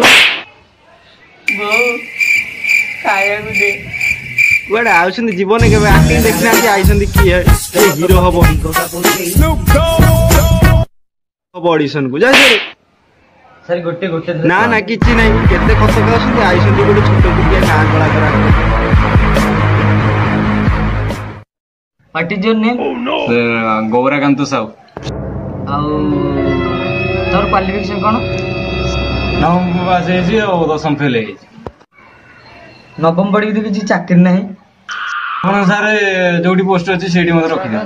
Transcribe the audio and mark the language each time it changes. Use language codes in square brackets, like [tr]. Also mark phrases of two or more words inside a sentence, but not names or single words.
[or] ବୋଉ ଖାଇବାକୁ ଦେ। କୁଆଡେ ଆଉଛନ୍ତି ଜୀବନ କେବେ ଆକ୍ଟିଂ ଦେଖିନାହାନ୍ତି ଆଇଛନ୍ତି କିଏ ହିରୋ ହବ ଅଡିସନ କୁ ଯାଇ ସାର୍ ଗୋଟେ ନା ନା କିଛି ନାହିଁ କେତେ ଖର୍ଚ୍ଚ ଆସୁଛନ୍ତି ଆଇଛନ୍ତି ଗୋଟେ ଛୋଟ କୁଟିଆ ଗାଁ କଳାକାର। [en] What is your name? [or] ଗୌରାକାନ୍ତ ସାହୁ। ଆଉ ତୋର କ୍ୱାଲିଫିକେସନ କଣ? ନବମ ପାସ୍ ହେଇଛି ଆଉ 10ମ ଫେଲ୍ ହେଇଛି। ନବମ ପଢିକି ତ କିଛି ଚାକିରି ନାହିଁ। ହଁ ସାର୍ ଯୋଉଠି ପୋଷ୍ଟ ଅଛି ସେଇଠି ମତେ ରଖିଦିଅନ୍ତୁ।